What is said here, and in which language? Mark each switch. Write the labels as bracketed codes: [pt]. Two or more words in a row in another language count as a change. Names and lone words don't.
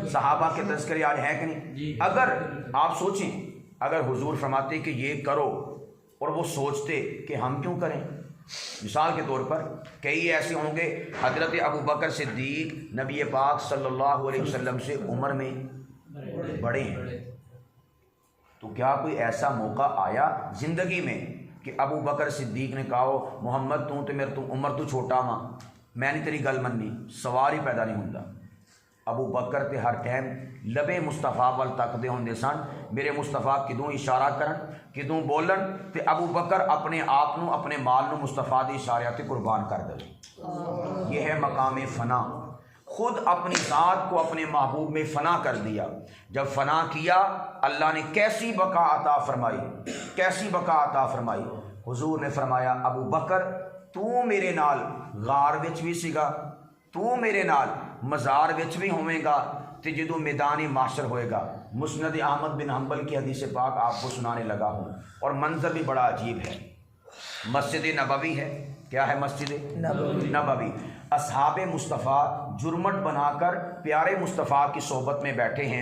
[ur] صحابہ کے تذکرے آج ہے کہ نہیں؟ اگر آپ سوچیں، اگر حضور فرماتے کہ یہ کرو اور وہ سوچتے کہ ہم کیوں کریں، مثال کے طور پر کئی ایسے ہوں گے، حضرت ابو بکر صدیق نبی پاک [ar] صلی اللہ علیہ وسلم [ur] سے عمر میں بڑے ہیں، تو کیا کوئی ایسا موقع آیا زندگی میں کہ ابو بکر صدیق نے کہا [pa] محمد تو عمر تو چھوٹا ماں، میں نے تیری گل مننی؟ [ur] سوال ہی پیدا نہیں ہوتا۔ [pa] ابو بکر تے ہر ٹائم لبے مصطفیٰ وال تکدے ہوندے سن، میرے مصطفیٰ کدوں اشارہ کرن، کدوں بولن، تے ابو بکر اپنے آپ نو اپنے مال نو مصطفیٰ دے اشارے تے قربان کر دے۔ [ur] یہ ہے مقام فنا۔ خود اپنی ذات کو اپنے محبوب میں فنا کر دیا۔ جب فنا کیا، اللہ نے کیسی بقا عطا فرمائی، کیسی بقا عطا فرمائی۔ [pa] حضور نے فرمایا ابو بکر تو میرے نال غار وچ بھی سیگا، تو میرے نال مزار وچ بھی ہوئے گا، تے جدو میدان محشر ہوئے گا۔ [ur] مسند احمد بن حنبل کی حدیث پاک آپ کو سنانے لگا ہوں، اور منظر بھی بڑا عجیب ہے۔ مسجد نبوی ہے، کیا ہے؟ مسجد نبوی۔ اصحاب مصطفیٰ جرمٹ بنا کر پیارے مصطفیٰ کی صحبت میں بیٹھے ہیں۔